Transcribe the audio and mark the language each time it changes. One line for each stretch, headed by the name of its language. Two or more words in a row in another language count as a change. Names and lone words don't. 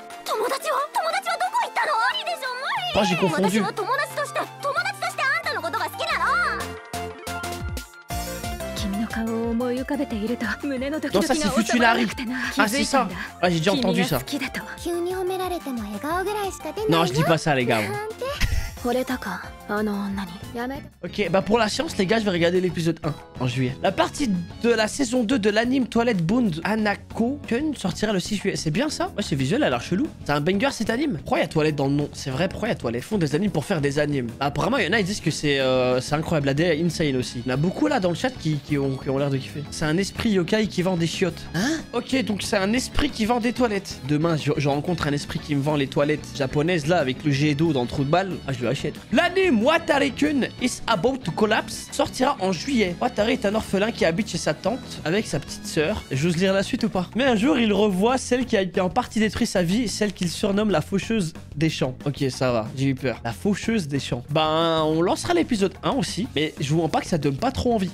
Japanese: 友達はどこ行ったの？無理でしょ、無理。
French: Oh, j'ai confondu.
Japanese: 私は友達としてあんたのことが好きなの。君の顔を思い浮かべていると胸のドキドキが収まらなくてな。
French: Ah, c'est ça. Ah, j'ai déjà entendu ça.
Japanese: 急に褒められても笑顔ぐらいしか出ない。
French: Non, je dis pas ça, les gars. Ok, bah pour la science, les gars, je vais regarder l'épisode 1 en juillet. La partie de la saison 2 de l'anime Toilette Bound Hanako-kun sortira le 6 juillet. C'est bien ça? Ouais, c'est visuel, elle a l'air chelou. C'est un banger cet anime. Pourquoi il y a Toilette dans le nom? C'est vrai, pourquoi il y a Toilette? Ils font des animes pour faire des animes. Bah, apparemment, il y en a, ils disent que c'est incroyable. La DA est insane aussi. Il y en a beaucoup là dans le chat qui ont l'air de kiffer. C'est un esprit yokai qui vend des chiottes. Hein? Ok, donc c'est un esprit qui vend des toilettes. Demain, je rencontre un esprit qui me vend les toilettes japonaises là avec le jet d'eau dans le trou de balle. Ah, je le achète. L'anime Watare-kun is about to collapse sortira en juillet. Watare est un orphelin qui habite chez sa tante avec sa petite sœur. J'ose lire la suite ou pas? Mais un jour, il revoit celle qui a en partie détruit sa vie, celle qu'il surnomme la faucheuse des champs. Ok, ça va, j'ai eu peur. La faucheuse des champs. Ben, on lancera l'épisode 1 aussi, mais je vous vois pas que ça donne pas trop envie.